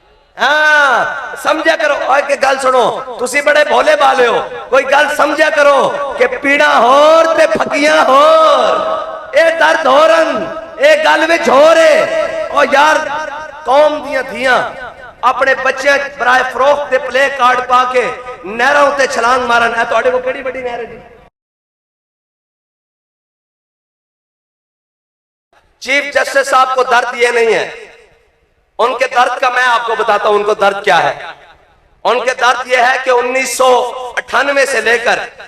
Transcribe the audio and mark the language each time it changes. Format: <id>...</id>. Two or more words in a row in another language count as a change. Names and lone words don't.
<pa>ہاں سمجھا کرو اور کہ گل سنو تسی بڑے بھولے بالے ہو کوئی گل سمجھا کرو کہ پیڑا ہور تے پھکیاں ہور اے درد ہورن اے گل وچ ہو رہے او یار قوم دیاں دھیاں اپنے بچے برائے فروخت تے پلے کارڈ پا کے نہراں تے چھلانگ مارن اے تواڈے کو کیڑی بڑی نہر ہے جی</pa> <ur>چیف جسٹس صاحب کو درد یہ نہیں ہے ان کے درد کا میں آپ کو بتاتا ہوں ان کو درد کیا ہے ان کے درد یہ ہے کہ 1998 سے لے کر</ur>